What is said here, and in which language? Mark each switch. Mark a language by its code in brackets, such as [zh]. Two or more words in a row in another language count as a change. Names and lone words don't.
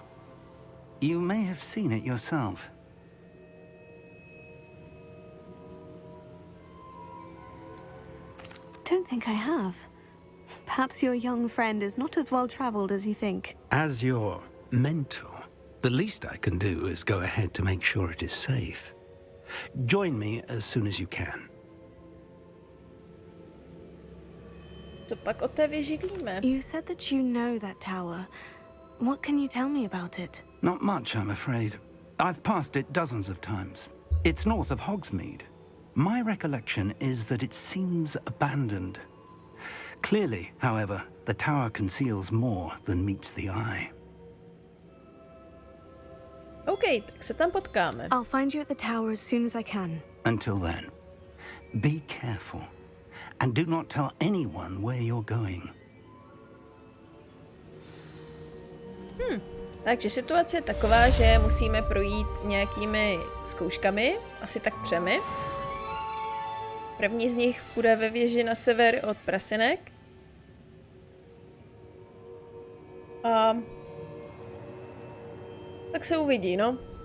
[en] You may have seen it yourself. think I have. Perhaps your young friend is not as well traveled as you think. As your mentor, the least I can do is go ahead to make sure it is safe. Join me as soon as you can. [cs] Co pak o té věži víme? [en] You said that you know that tower. What can you tell me about it? Not much, I'm afraid. I've passed it dozens of times. It's north of Hogsmeade. My recollection is that it seems abandoned. Clearly, however, the tower conceals more than meets the eye. [cs] OK, tak se tam potkáme. [en] I'll find you at the tower as soon as I can. Until then, be careful. And do not tell anyone where you're going. [cs] Takže situace je taková, že musíme projít nějakými zkouškami, asi tak 3. První z nich bude ve věži na sever od Prasinek. A tak se uvidí, no.